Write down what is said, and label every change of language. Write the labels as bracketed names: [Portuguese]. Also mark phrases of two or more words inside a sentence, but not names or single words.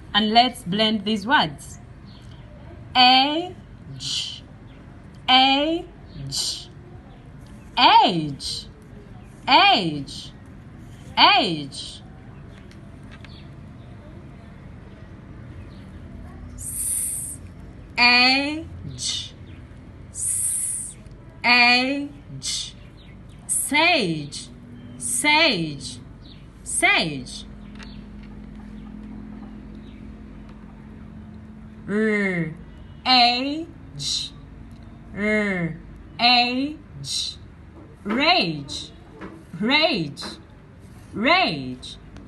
[English] And let's blend these words. Age, age, age, age, age. Age, age, sage, sage, sage. Age, age, rage, rage, rage.